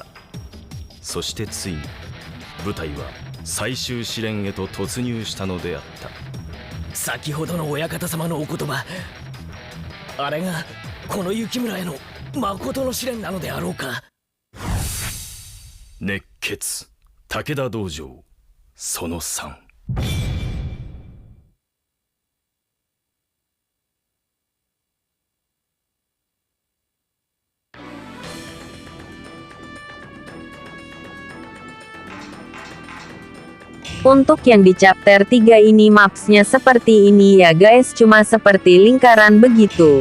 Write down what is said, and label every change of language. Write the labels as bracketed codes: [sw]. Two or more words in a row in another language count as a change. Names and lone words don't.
[ja] そしてついに部隊は最終試練へと突入したのであった。先ほどの親方様のお言葉、あれがこの幸村への誠の試練なのであろうか。熱血武田道場その3。 [id] Untuk yang di chapter 3 ini mapsnya seperti ini ya guys, cuma seperti lingkaran begitu.